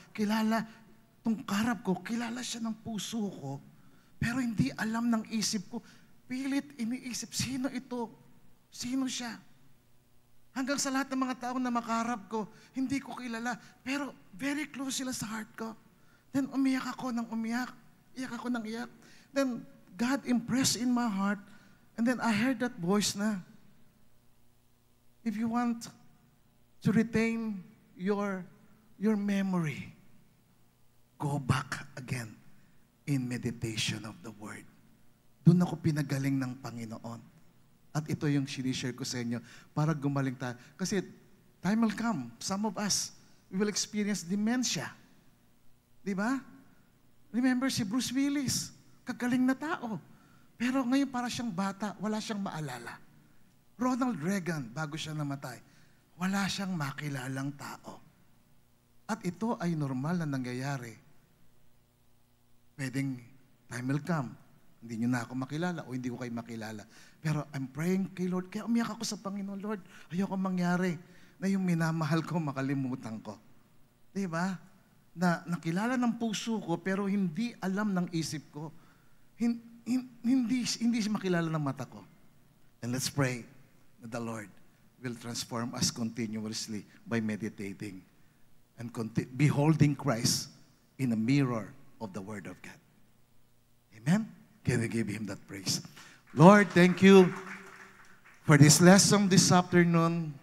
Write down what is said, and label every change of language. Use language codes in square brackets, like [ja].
[tl] Kilala, itong karap ko, kilala siya ng puso ko. Pero hindi alam ng isip ko. Pilit iniisip, sino ito? Sino siya? Hanggang sa lahat ng mga tao na makarap ko, hindi ko kilala. Pero [en] very close [tl] sila sa heart ko. Then umiyak ako ng umiyak. Iyak ako ng iyak. [en] Then God impressed in my heart. And then I heard that voice na, if you want to retain your memory, go back again in meditation of the Word. [tl] Doon ako pinagaling ng Panginoon. At ito yung sinishare ko sa inyo para gumaling tayo. [en] Kasi time will come, some of us, we will experience dementia. [tl] Di ba? Remember si Bruce Willis, kagaling na tao. Pero ngayon para siyang bata, wala siyang maalala. Ronald Reagan, bago siya namatay, wala siyang makilalang tao. At ito ay normal na nangyayari. Pwedeng [en] time will come, [tl] hindi nyo na ako makilala o hindi ko kayo makilala. Pero [en] I'm praying [tl] kay Lord, kaya umiyak ako sa Panginoon, Lord, ayoko mangyari na yung minamahal ko makalimutan ko. Di ba? Na nakilala ng puso ko pero hindi alam ng isip ko. Hindi makilala ng mata ko. [en] And let's pray that the Lord will transform us continuously by meditating and beholding Christ in a mirror of the Word of God. Amen? Can we give Him that praise? Lord, thank you for this lesson this afternoon.